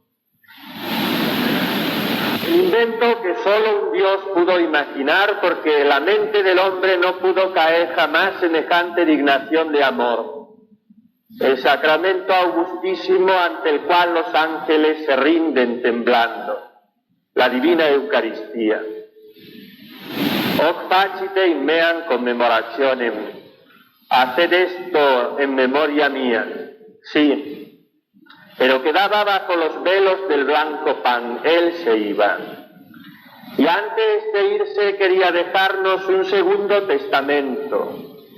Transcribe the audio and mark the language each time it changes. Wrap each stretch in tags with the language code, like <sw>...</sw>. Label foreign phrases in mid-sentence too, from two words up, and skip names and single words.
<es>El invento que solo un Dios pudo imaginar, porque la mente del hombre no pudo caer jamás semejante dignación de amor. El sacramento augustísimo ante el cual los ángeles se rinden temblando. La divina Eucaristía.</es> <la>Hoc facite in meam commemorationem.</la> <es>Haced esto en memoria mía. Sí, pero quedaba bajo los velos del blanco pan. Él se iba. Y antes de irse quería dejarnos un segundo testamento.</es>